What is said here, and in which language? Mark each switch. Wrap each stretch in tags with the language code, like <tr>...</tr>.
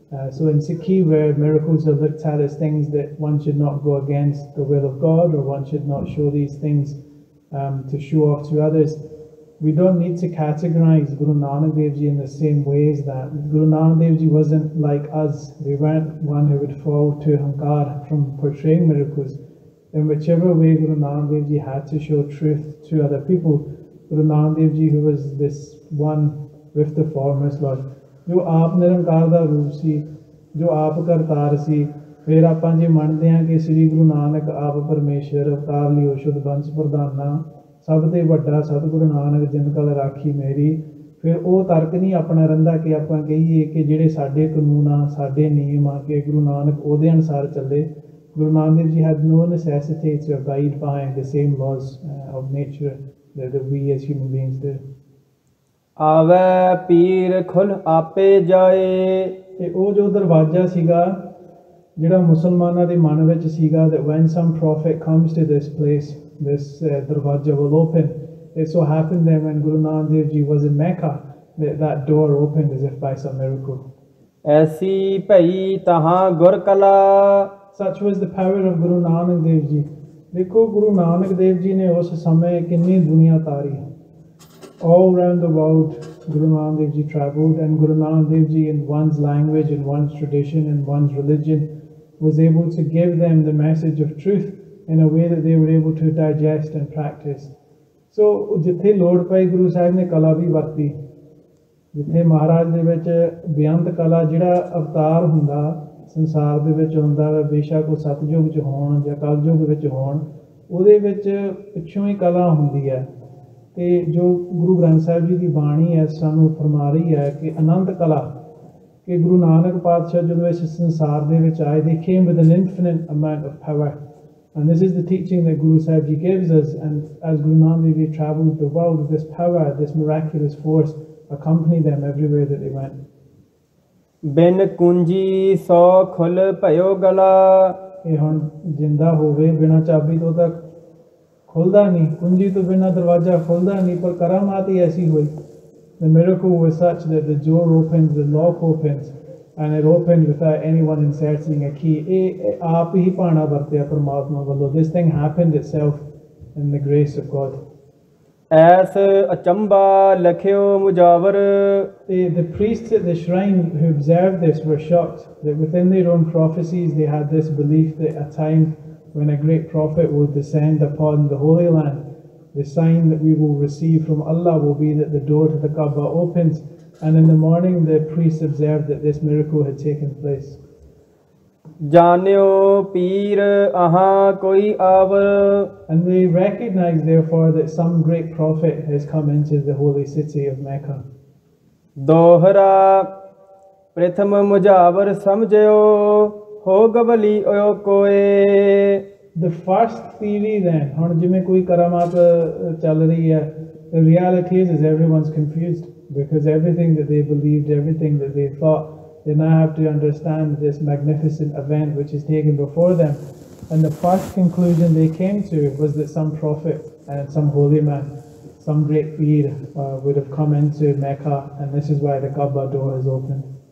<en>So in Sikhi, where miracles are looked at as things that one should not go against the will of God, or one should not show these things to show off to others, we don't need to categorize Guru Nanak Dev Ji in the same ways that Guru Nanak Dev Ji wasn't like us. They weren't one who would fall to Hankar from portraying miracles. In whichever way Guru Nanak Dev Ji had to show truth to other people, Guru Nanak Dev Ji, who was this one with the formless Lord,</en> <pa>ਜੋ ਆਪ ਨਿਰੰਕਾਰ ਦਾ ਰੂਪ ਸੀ, ਜੋ ਆਪ ਕਰਤਾਰ ਸੀ, ਫਿਰ ਆਪਾਂ ਜੇ ਮੰਨਦੇ ਹਾਂ ਕਿ ਸ੍ਰੀ ਗੁਰੂ ਨਾਨਕ ਆਪ ਪਰਮੇਸ਼ਰ ਅਵਤਾਰ ਲਿਓ ਸ਼ੁੱਧ ਬੰਸ ਪ੍ਰਧਾਨਾ ਸਭ ਤੇ ਵੱਡਾ ਸਤਿਗੁਰੂ ਨਾਨਕ ਜਿਨ ਕਲ ਰਾਖੀ ਮੇਰੀ, ਫਿਰ ਉਹ ਤਰਕ ਨਹੀਂ ਆਪਣਾ ਰਹਿੰਦਾ ਕਿ ਆਪਾਂ ਕਹੀਏ ਕਿ ਜਿਹੜੇ ਸਾਡੇ ਕਾਨੂੰਨ ਆ, ਸਾਡੇ ਨਿਯਮ ਆ, ਕਿ ਗੁਰੂ ਨਾਨਕ ਉਹਦੇ ਅਨੁਸਾਰ ਚੱਲੇ।</pa> <en>Guru Nanak Dev Ji had no necessity to abide by the same laws of nature that we as human beings do.</en> <pa>ਆਵੈ ਪੀਰ ਖੁੱਲ ਆਪੇ ਜਾਏ ਤੇ ਉਹ ਜੋ ਦਰਵਾਜ਼ਾ ਸੀਗਾ ਜਿਹੜਾ ਮੁਸਲਮਾਨਾਂ ਦੇ ਮਨ ਵਿੱਚ ਸੀਗਾ,</pa> <en>that when some prophet comes to this place, this ਦਰਵਾਜ਼ਾ will open. It so happened that when Guru Nanak Dev Ji was in Mecca, that door opened as if by some miracle.</en> <pa>ਐਸੀ ਭਈ ਤਹਾਂ ਗੁਰ ਕਲਾ</pa> <en>Such was the power of Guru Nanak Dev Ji.</en> <pa>ਦੇਖੋ ਗੁਰੂ ਨਾਨਕ ਦੇਵ ਜੀ ਨੇ ਉਸ ਸਮੇਂ ਕਿੰਨੀ ਦੁਨੀਆ ਤਾਰੀ।</pa> <en>All around the world, Guru Nanak Dev Ji travelled, and Guru Nanak Dev Ji, in one's language, in one's tradition, in one's religion, was able to give them the message of truth in a way that they were able to digest and practice.</en> <pa>So, ਜਿੱਥੇ ਲੋੜ ਪਈ ਗੁਰੂ ਸਾਹਿਬ ਨੇ ਕਲਾ ਵੀ ਵਰਤੀ, ਜਿੱਥੇ ਮਹਾਰਾਜ ਦੇ ਵਿੱਚ ਬੇਅੰਤ ਕਲਾ, ਜਿਹੜਾ ਅਵਤਾਰ ਹੁੰਦਾ ਸੰਸਾਰ ਦੇ ਵਿੱਚ ਹੁੰਦਾ ਵਾ, ਬੇਸ਼ੱਕ ਉਹ ਸਤਯੁਗ 'ਚ ਹੋਣ ਜਾਂ ਕਲਯੁਗ ਵਿੱਚ ਹੋਣ, ਉਹਦੇ ਵਿੱਚ ਪਿੱਛੋਂ ਹੀ ਕਲਾ ਹੁੰਦੀ ਹੈ। ਤੇ ਜੋ ਗੁਰੂ ਗ੍ਰੰਥ ਸਾਹਿਬ ਜੀ ਦੀ ਬਾਣੀ ਹੈ ਸਾਨੂੰ ਫਰਮਾ ਰਹੀ ਹੈ ਕਿ ਅਨੰਤ ਕਲਾ, ਕਿ ਗੁਰੂ ਨਾਨਕ ਪਾਤਸ਼ਾਹ ਜਦੋਂ ਇਸ ਸੰਸਾਰ ਦੇ ਵਿੱਚ ਆਏ,</pa> <en>they came with an infinite amount of power, and this is the teaching that Guru Sahib Ji gives us. And as Guru Nanak Dev Ji travelled the world, this power, this miraculous force accompanied them everywhere that they went.</en> <pa>ਬਿਨ ਕੁੰਜੀ ਸੋ ਖੁੱਲ ਭਇਓ ਗਲਾ ਇਹ ਹੁਣ ਜਿੰਦਾ ਹੋਵੇ ਬਿਨਾਂ ਚਾਬੀ ਤੋਂ ਤਾਂ ਖੁੱਲਦਾ ਨਹੀਂ, ਕੁੰਜੀ ਤੋਂ ਬਿਨਾਂ ਦਰਵਾਜ਼ਾ ਖੁੱਲਦਾ ਨਹੀਂ, ਪਰ ਕਰਾਮਾਤ ਹੀ ਐਸੀ ਹੋਈ।</pa> <en>The miracle was such that the door opened, the lock opened, and it opened without anyone inserting a key.</en> <pa>ਇਹ ਆਪ ਹੀ ਭਾਣਾ ਵਰਤਿਆ ਪਰਮਾਤਮਾ ਵੱਲੋਂ।</pa> <en>This thing happened itself in the grace of God.</en> <pa>S ਅਚੰਬਾ ਲਖਿਓ ਮੁਜਾਵਰ</pa> <en>The priests at the shrine who observed this were shocked that within their own prophecies they had this belief that a time when a great prophet will descend upon the Holy Land, the sign that we will receive from Allah will be that the door to the Kaaba opens, and in the morning the priests observed that this miracle had taken place.</en> <pa>ਜਾਣਿਓ ਪੀਰ ਆਹਾਂ ਕੋਈ hour</pa> <en>And they recognized therefore that some great prophet has come into the holy city of Mecca.</en> <pa>ਦੋਹਰਾ ਪ੍ਰਥਮ ਮੁਜਾਵਰ ਸਮਝਿਓ ਹੋ ਗਵਲੀ ਓ ਕੋਏ</pa> <en>The first theory then,</en> <pa>ਹੁਣ ਜਿਵੇਂ ਕੋਈ ਕਰਾਮਾਤ ਚੱਲ ਰਹੀ ਹੈ,</pa> <en>the reality is everyone's confused because everything that they believed, everything that they thought, they now have to understand this magnificent event which is taken before them. And the first conclusion they came to was that some prophet and some holy man, some great peer would have come into Mecca, and this is why the Kaaba door is opened.</en>